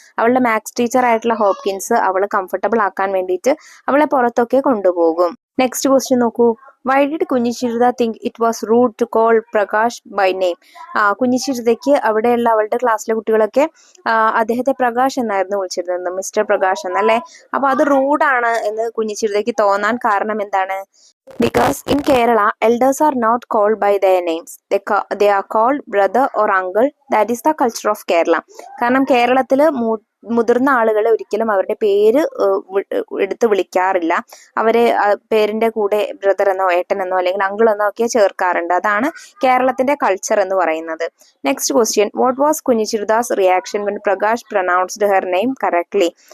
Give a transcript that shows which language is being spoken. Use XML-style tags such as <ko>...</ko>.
<ml>അവളുടെ maths teacher ആയിട്ടുള്ള Hopkins അവളെ കംഫർട്ടബിൾ ആക്കാൻ വേണ്ടിയിട്ട് അവളെ പുറത്തൊക്കെ കൊണ്ടുപോകും.</ml> <en>next question</en> <ml>നോക്കൂ.</ml> <en>Why did Kunhichirutha think it was rude to call Prakash by name?</en> <ml>കുഞ്ഞിച്ചിരുതയ്ക്ക് അവിടെയുള്ള അവളുടെ ക്ലാസ്സിലെ കുട്ടികളൊക്കെ അദ്ദേഹത്തെ പ്രകാശ് എന്നായിരുന്നു വിളിച്ചിരുന്നത്, മിസ്റ്റർ പ്രകാശ് എന്നല്ലേ. അപ്പൊ അത് റൂഡാണ് എന്ന് കുഞ്ഞിച്ചിരുതയ്ക്ക് തോന്നാൻ കാരണം എന്താണ്?</ml> <en>Because in Kerala, elders are not called by their names. They are called brother or uncle. That is the culture of Kerala.</en> <ml>കാരണം കേരളത്തില് മുതിർന്ന ആളുകളെ ഒരിക്കലും അവരുടെ പേര് എടുത്ത് വിളിക്കാറില്ല. അവരെ പേരിന്റെ കൂടെ ബ്രദർ എന്നോ ഏട്ടനെന്നോ അല്ലെങ്കിൽ അങ്കിൾ എന്നോ ഒക്കെ ചേർക്കാറുണ്ട്. അതാണ് കേരളത്തിന്റെ കൾച്ചർ എന്ന് പറയുന്നത്.</ml> <en>Next question. What was Kunhichirutha's reaction when Prakash pronounced her name correctly?</en>